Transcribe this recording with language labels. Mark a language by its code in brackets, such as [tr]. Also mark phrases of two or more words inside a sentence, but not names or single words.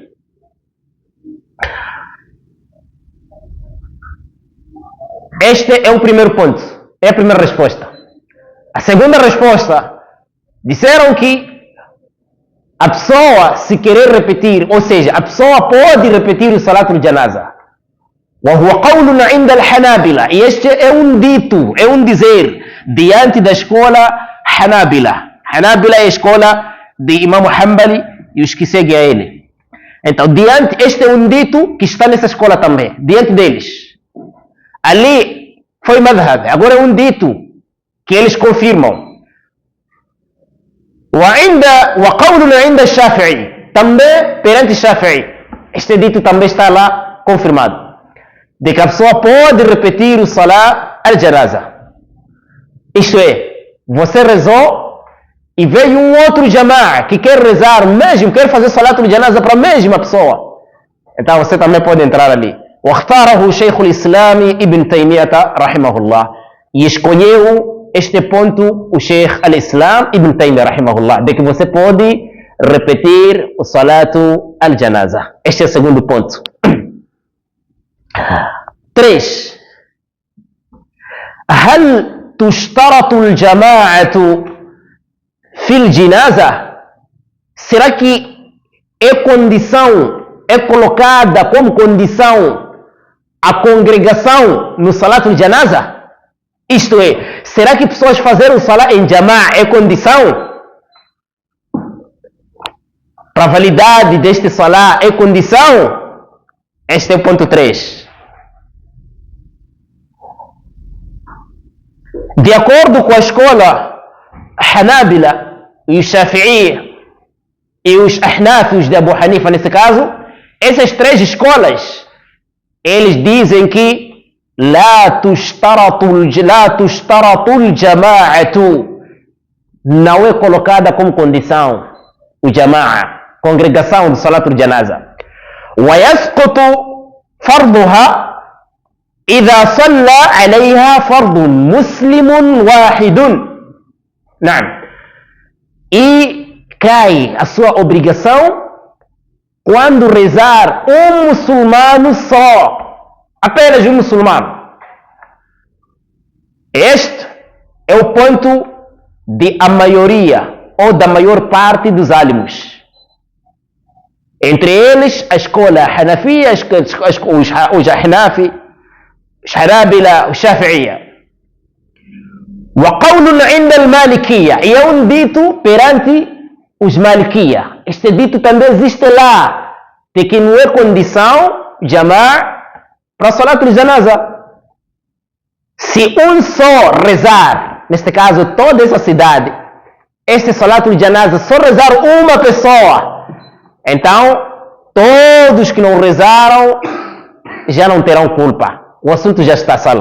[pt] Este é o primeiro ponto, é a primeira resposta. A segunda resposta, disseram que a pessoa, se querer repetir, ou seja, a pessoa pode repetir o [ar] صلاة الجنازة. وهو قول عند الحنابلة. [pt] E este é um dito, é um dizer diante da escola Hanabila. Hanabila é a escola de Imam Hanbali e os que seguem a ele. Então, este é um dito que está nessa escola também, diante deles. Ali foi madhab, agora é um dito que eles confirmam. [ar] وقول عند الشافعي, [pt] também perante Shafi'i, este dito também está lá confirmado, de que a pessoa pode repetir o [ar] صلاة الجنازة. [pt] Isto é, você rezou e veio um outro jama'a que quer rezar mesmo, quer fazer [ar] صلاة الجنازة [pt] para a mesma pessoa. Então você também pode entrar ali. [ar] واختاره شيخ الإسلام ابن تيمية رحمه الله. [pt] E escolheu este ponto o Sheikh al-Islam Ibn Taymiyyah rahimahullah, de que você pode repetir o [ar] صلاة الجنازة. [pt] Este é o segundo ponto. 3. [ar] هل تشترط الجماعة في الجنازة? [pt] Será que é condição, é colocada como condição a congregação no [ar] صلاة الجنازة? [pt] Isto é, será que pessoas fazerem o Salat em Jama'a é condição? Para a validade deste Salat é condição? Este é o ponto 3. De acordo com a escola Hanabila e os Shafi'i e os Ahnaf, os de Abu Hanifa nesse caso, essas 3 escolas, eles dizem que [ar] لا تشترط الجماعة, [pt] não é colocada como condição o Jama'a, congregação do [ar] صلاة الجنازة. ويسقط فرضها إذا صلى عليها فرض مسلم واحد. نعم. [pt] E cai a sua obrigação quando rezar um muçulmano só, apenas um muçulmano. Este é o ponto de a maioria ou da maior parte dos alimos. Entre eles a escola Hanafiya, os Ahnafi, os Hanabila, os Shafi'iyya. [ar] وقول عند المالكية, [pt] e é um dito perante os Malikiyya. Este dito também existe lá, de que não é condição Jama'a para a [ar] صلاة الجنازة. [pt] Se um só rezar, neste caso toda essa cidade, este [ar] صلاة الجنازة [pt] só rezar uma pessoa, então todos que não rezaram já não terão culpa, o assunto já está salvo.